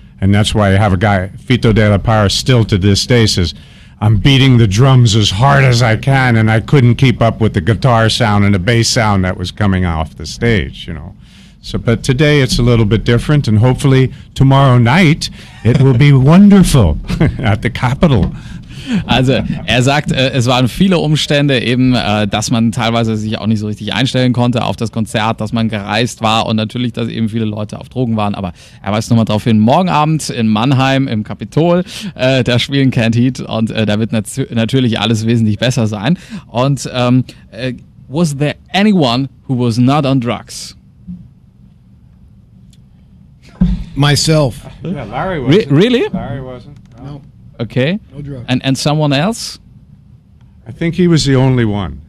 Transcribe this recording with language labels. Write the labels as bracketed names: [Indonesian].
[English] And that's why I have a guy, Fito de la Parra, still to this day says, I'm beating the drums as hard as I can, and I couldn't keep up with the guitar sound and the bass sound that was coming off the stage, So, but today it's a little bit different, and hopefully tomorrow night it will be wonderful at the Capitol. [German] Also er sagt, es waren viele Umstände eben, dass man teilweise sich auch nicht so richtig einstellen konnte auf das Konzert, dass man gereist war und natürlich, dass eben viele Leute auf Drogen waren, aber er weist nochmal darauf hin, morgen Abend in Mannheim im Kapitol, da spielen Canned Heat und da wird natürlich alles wesentlich besser sein. [English] Und was there anyone who was not on drugs? Myself. Yeah, Larry wasn't. Really? Larry wasn't. No. Okay. No drugs. And someone else? I think he was the only one.